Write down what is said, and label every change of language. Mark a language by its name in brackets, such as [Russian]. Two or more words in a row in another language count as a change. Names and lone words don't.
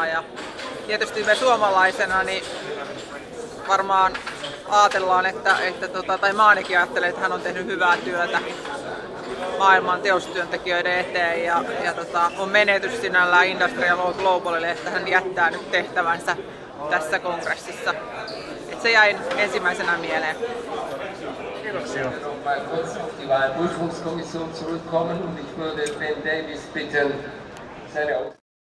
[Finnish] Ja tietysti me suomalaisena niin varmaan ajatellaan, tai mä ainakin ajattelen, että hän on tehnyt hyvää työtä maailman teollisuustyöntekijöiden eteen ja on menetys sinällään IndustriALL Globalille, että hän jättää nyt tehtävänsä tässä kongressissa. Et se jäi ensimmäisenä mieleen. Kiitoksia. [German] Die Wahlprüfungskommission zurückkommen und ich würde Ben Davis bitten, seine